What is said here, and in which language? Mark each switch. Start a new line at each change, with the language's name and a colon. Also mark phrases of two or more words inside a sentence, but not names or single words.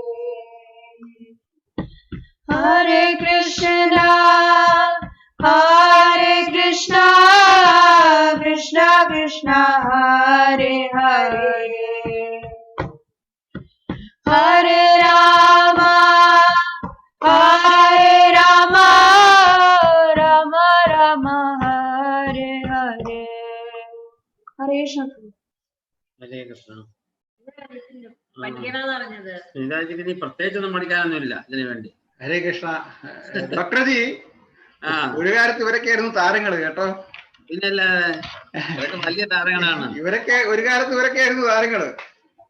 Sanskrit: हरे कृष्णा कृष्णा कृष्णा हरे हरे हरे राम राम राम हरे हरे हरे कृष्ण
Malayalam: ഹരേ കൃഷ്ണ. ഇതായിരിക്കും നീ പ്രത്യേകിച്ചൊന്നും പഠിക്കാനൊന്നുമില്ല ഇതിനു വേണ്ടി. ഹരേ കൃഷ്ണ. ഡോക്ടർജി ഒരു കാലത്ത് ഇവരൊക്കെ ആയിരുന്നു താരങ്ങൾ കേട്ടോ. പിന്നല്ലാതെ വലിയ താരങ്ങളാണ് ഇവരൊക്കെ ഒരു കാലത്ത് ഇവരൊക്കെ ആയിരുന്നു താരങ്ങള്.